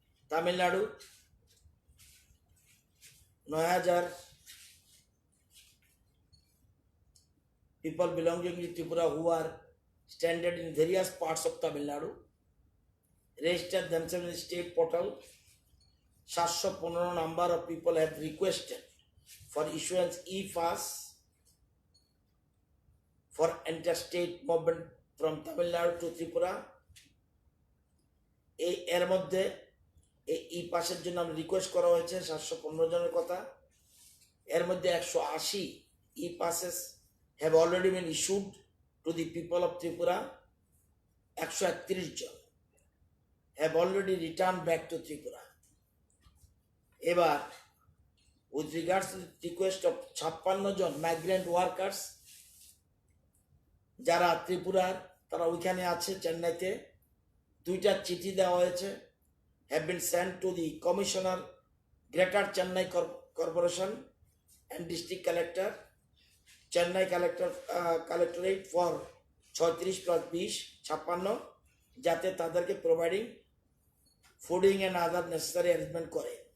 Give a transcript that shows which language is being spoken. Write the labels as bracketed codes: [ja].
[en] Tamil Nadu 9,000 people belonging to Tripura who are stranded in various parts of Tamil Nadu registered themselves in the state portal. 715 number of people have requested for issuance e-pass for interstate movement from Tamil Nadu to Tripura. [bn] এর মধ্যে এই ই-পাসের জন্য আমরা request করা হয়েছে 715 জনের কথা। এর মধ্যে [en] 180 e-passes have already been issued to the people of Tripura. 131 জন have already returned back to Tripura. এবার with regards to the request of 56 জন migrant workers [bn] যারা ত্রিপুরার, তারা ওইখানে আছে চেন্নাইতে, 2টা চিঠি দেওয়া হয়েছে, [en] have been sent to the Commissioner, Greater Chennai Corporation and District Collector, Chennai Collectorate for 36 + 20 56, [bn] যাতে তাদেরকে providing fooding and other necessary arrangement করে।